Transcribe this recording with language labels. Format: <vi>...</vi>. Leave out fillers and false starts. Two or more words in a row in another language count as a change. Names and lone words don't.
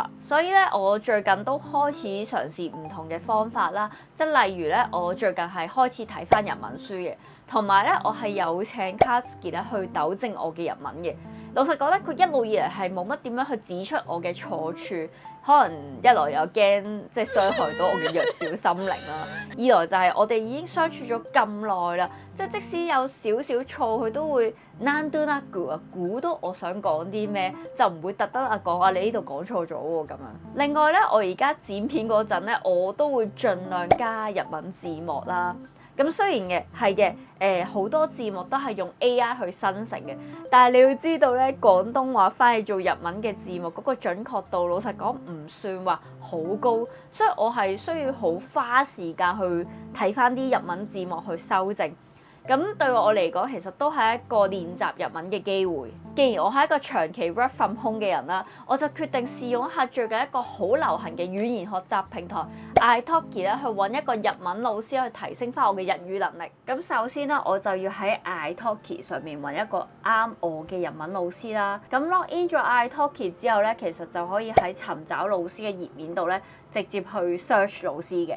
<yue>所以咧，我最近都開始嘗試唔同嘅方法啦，即係例如咧，我最近係開始睇返日文書嘅，同埋咧，我係有請 Katsuki 咧去糾正我嘅日文嘅。老實講咧，佢一路以嚟係冇乜點樣去指出我嘅錯處，可能一來又驚即係傷害到我嘅弱小心靈啦，二來就係我哋已經相處咗咁耐啦，即係即使有少少錯，佢都會なんとなく啊估到我想講啲咩，就唔會特登講你呢度講錯咗喎咁樣。另外咧，我而家剪片嗰陣咧，我都會盡量加日文字幕啦。咁雖然好多字幕都係用 AI 去生成嘅，但係你要知道咧，廣東話翻去做日文嘅字幕嗰個準確度，老實講唔算話好高，所以我係需要好花時間去睇翻啲日文字幕去修正。咁對我嚟講，其實都係一個練習日文嘅機會。既然我係一個長期</yue> <en>work from home</en> <yue>嘅人啦，我就決定試用一下最近一個好流行嘅語言學習平台 iTalki 咧，去揾一個日文老師去提升翻我嘅日語能力。咁首先咧，我就要喺 iTalki 上面揾一個啱我嘅日文老師啦。咁</yue> <en>log in</en> <yue>咗 iTalki 之後咧，其實就可以喺尋找老師嘅頁面度咧，直接去 search 老師嘅。</yue>